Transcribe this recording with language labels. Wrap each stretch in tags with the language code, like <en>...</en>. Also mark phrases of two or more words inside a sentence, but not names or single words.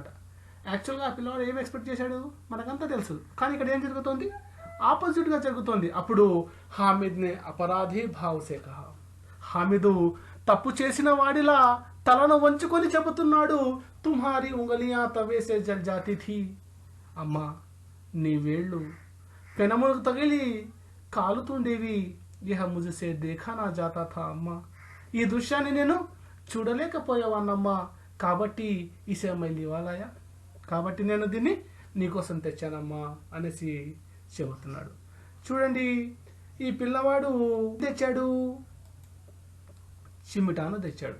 <te>యాక్చువల్గా ఆ పిల్లవాడు ఏం ఎక్స్పెక్ట్ చేశాడు మనకంతా తెలుసు, కానీ ఇక్కడ ఏం జరుగుతోంది, ఆపోజిట్గా జరుగుతోంది. అప్పుడు</te> <hi>हामिद ने अपराधी भाव से कहा,</hi> <te>హామిదు తప్పు చేసిన వాడిలా తలను వంచుకొని చెబుతున్నాడు,</te> <hi>तुम्हारी उंगलियाँ तवे से जल जाती थी,</hi> <te>అమ్మా నీ వేళ్ళు పెనములకు తగిలి కాలుతుండేవి,</te> <hi>यह मुझसे देखा ना जाता था अम्मा,</hi> <te>ఈ దృశ్యాన్ని నేను చూడలేకపోయేవాన్నమ్మా, కాబట్టి</te> <hi>इसे मैं लिवा लाया,</hi> <te>కాబట్టి నేను దీన్ని నీకోసం తెచ్చానమ్మా అనేసి చెబుతున్నాడు. చూడండి ఈ పిల్లవాడు తెచ్చాడు, చిమిటాను తెచ్చాడు.</te>